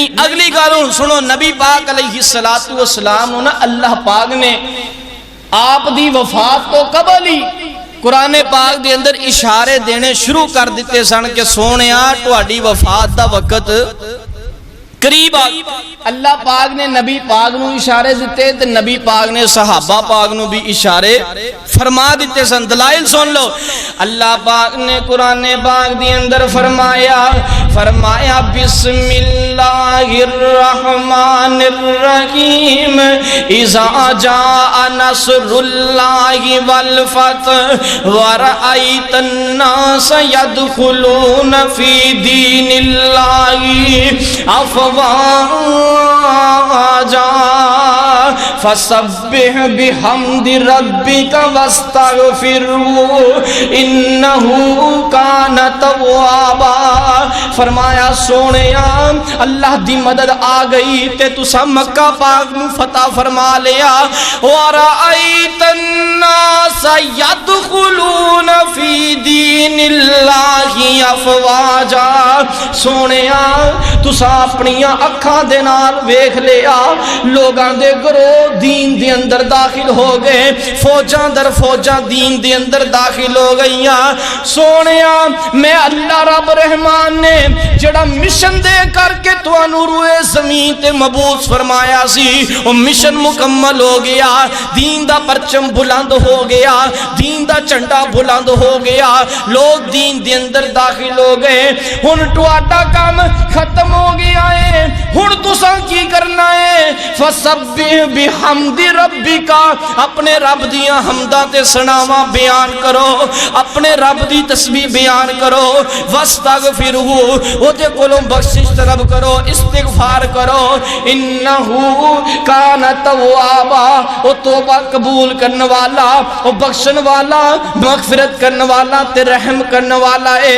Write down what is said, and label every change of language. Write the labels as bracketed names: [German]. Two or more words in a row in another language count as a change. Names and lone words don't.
[Punjabi] اگلی گالوں سنو، نبی پاک علیہ السلام نے اللہ پاک نے آپ دی وفات تو قبل ہی قرآن پاک دے اندر اشارے دینے شروع کر دیتے سن کہ سونیا تہاڈی وفات دا وقت قریب آ۔ اللہ پاک نے نبی پاک نو اشارے دیتے تے نبی پاک نے صحابہ پاک نو بھی اشارے فرما دیتے سن۔ دلائل سن لو، اللہ پاک نے قرآن پاک دی اندر فرمایا [Arabic] بسم اللہ الرحمن الرحیم اذا جاء نصر اللہ والفتح ورأیت الناس يدخلون فی دین اللہ افواجا فسبح بحمد ربک واستغفرہ انہ کان توابا۔ [Punjabi] فرمایا سونیا اللہ دی مدد آ گئی تے تسا مکہ پاک نو فتح فرما لیا۔ [Arabic] وَرَأَيْتَ النَّاسَ يَدْخُلُونَ فِي دِينِ اللَّهِ أَفْوَاجًا۔ [Punjabi] سونیا تسا اپنیاں اکھاں دے نال ویکھ لیا لوگاں دے گروہ دین دے اندر داخل ہو گئے، فوجاں در فوجاں دین دے اندر داخل ہو گئیاں۔ سونیا میں اللہ رب رحمان نے جڑا مشن دے کر کے توانو روئے زمین تے مبعوث فرمایا سی وہ مشن مکمل ہو گیا، دین دا پرچم بلند ہو گیا، دین دا جھنڈا بلند ہو گیا، لوگ دین دے اندر داخل ہو گئے۔ ہن تہاڈا کام ختم ہو گیا ہے، ہن تساں کی کرنا ہے؟ [Arabic] فسبح بحمد ربک، [Punjabi] اپنے رب دیاں حمداں تے ثناواں بیان کرو، اپنے رب دی تسبیح بیان کرو، واستغفرہ او دے کولوں بخشش طلب کرو، استغفار کرو، [Arabic] انہ کان توابا، [Punjabi] او توبہ قبول کرنے والا، او بخشن والا، مغفرت کرنے والا تے رحم کرنے والا ہے۔